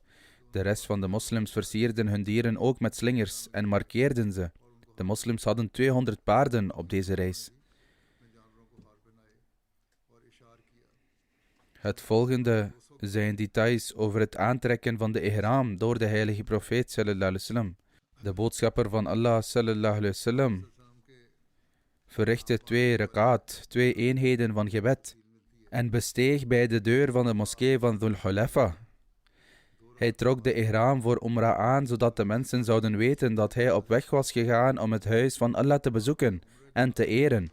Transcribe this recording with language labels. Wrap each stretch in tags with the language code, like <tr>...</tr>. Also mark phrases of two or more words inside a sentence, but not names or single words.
<nl>De rest van de moslims versierden hun dieren ook met slingers en markeerden ze. De moslims hadden 200 paarden op deze reis. Het volgende zijn details over het aantrekken van de ihram door de heilige profeet</nl> <ar>صلى الله عليه وسلم.</ar> <nl>De boodschapper van Allah</nl> <ar>صلى الله عليه وسلم</ar> <nl>verrichtte 2 rakaat, 2 eenheden van gebed, en besteeg bij de deur van de moskee van Dhul Hulaifa. Hij trok de ihram voor Umrah aan, zodat de mensen zouden weten dat hij op weg was gegaan om het huis van Allah te bezoeken en te eren.</nl>